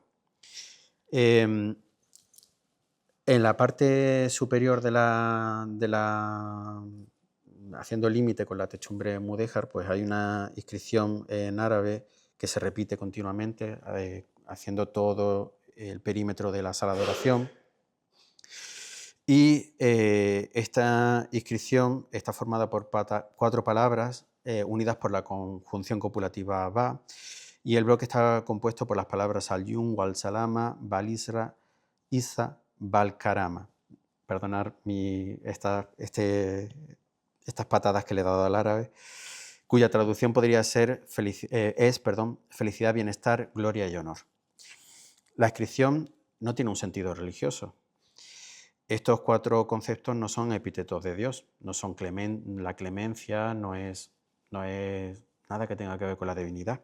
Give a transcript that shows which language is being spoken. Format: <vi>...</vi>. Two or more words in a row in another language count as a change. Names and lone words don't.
<es>En la parte superior haciendo límite con la techumbre mudéjar, pues hay una inscripción en árabe que se repite continuamente, haciendo todo el perímetro de la sala de oración. Y esta inscripción está formada por 4 palabras unidas por la conjunción copulativa ba, y el bloque está compuesto por las palabras</es> <ar>اليمن، والسلامة، والإسراء، عيسى، والكرامة.</ar> <es>Perdonar estas patadas que le he dado al árabe, cuya traducción podría ser felicidad, bienestar, gloria y honor. La inscripción no tiene un sentido religioso. Estos 4 conceptos no son epítetos de Dios, no son la clemencia, no es nada que tenga que ver con la divinidad.</es>